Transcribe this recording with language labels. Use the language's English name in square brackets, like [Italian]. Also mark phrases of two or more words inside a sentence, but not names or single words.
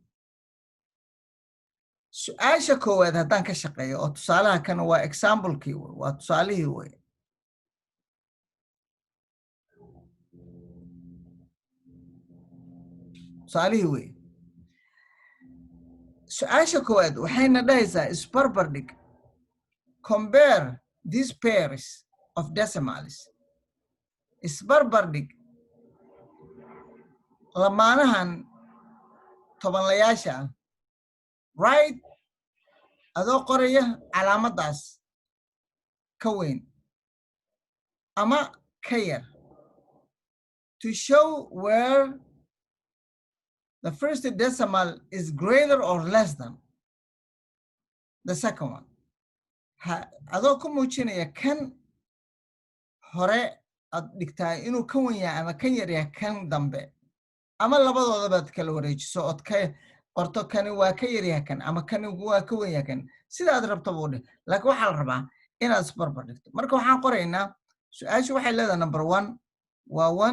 [Somali] su-aasha koowaad haddaan ka shaqeeyo oo tusaalaha kana waa examplekii wey, waa tusaalihii wey. tusaalihii wey. su-aasha koowaad waxayna dhahaysaa isbarbardhig [English] compare these pairs of decimals. [Somali] Isbarbardig lamaanahan tobanlayaasha ah. [English] Right [Somali] adoo qoraya calaamadaas ka weyn ama ka yar [English] to show where the first decimal is greater or less than the second one. [Somali] Adoo ku muujinaya kan hore ad dhigtaa inuu ka wen yahay ama ka yar yahay kan dambe ama labadoodaba kala wareejiso od ka qorto kani waa ka yar yahay kan ama kani waa ka wen yahay kan sida aad rabto buu dheh laakiin waxaa la rabaa inaad isbarbar dhigto marka waxaan qoraynaa su-aashu waxay leedahay number 1 waa